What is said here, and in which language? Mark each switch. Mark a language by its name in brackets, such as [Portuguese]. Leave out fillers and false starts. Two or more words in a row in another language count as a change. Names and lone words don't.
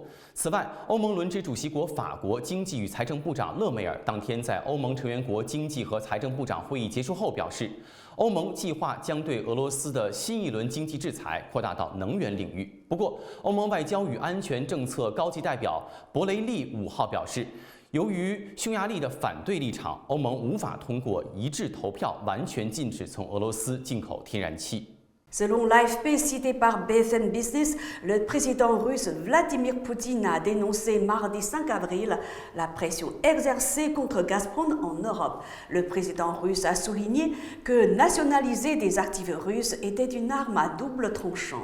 [Chinese] 此外，欧盟轮值主席国法国经济与财政部长勒梅尔当天在欧盟成员国经济和财政部长会议结束后表示，欧盟计划将对俄罗斯的新一轮经济制裁扩大到能源领域。不过，欧盟外交与安全政策高级代表博雷利5号表示，由于匈牙利的反对立场，欧盟无法通过一致投票完全禁止从俄罗斯进口天然气。 [French] Selon l'AFP cité par BFM Business, le président russe Vladimir Poutine a dénoncé mardi 5 avril la pression exercée contre Gazprom en Europe. Le président russe a souligné que nationaliser des actifs russes était une arme à double tranchant.